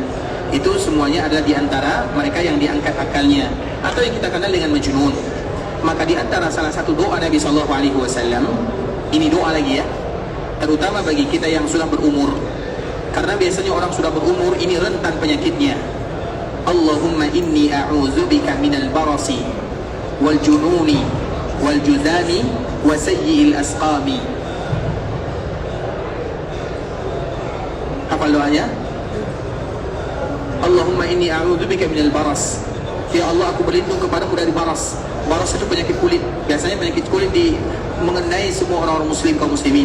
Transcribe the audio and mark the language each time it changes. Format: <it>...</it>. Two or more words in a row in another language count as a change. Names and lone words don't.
<id>Itu semuanya adalah diantara mereka yang diangkat akalnya, atau yang kita kenal dengan majnun. Maka diantara salah satu doa Nabi SAW, ini doa lagi ya, terutama bagi kita yang sudah berumur, karena biasanya orang sudah berumur ini rentan penyakitnya.</id> <ar>اللهم إني أعوذ بك من البرص والجنون والجذام وسيئ الأسقام.</ar> <id>Hafal doanya?</id> <ar>اللهم إني أعوذ بك من البرص.</ar> <id>Ya Allah, aku berlindung kepadamu dari baras. Baras itu penyakit kulit. Biasanya penyakit kulit mengenai semua orang-orang muslim, kaum muslimin.</id>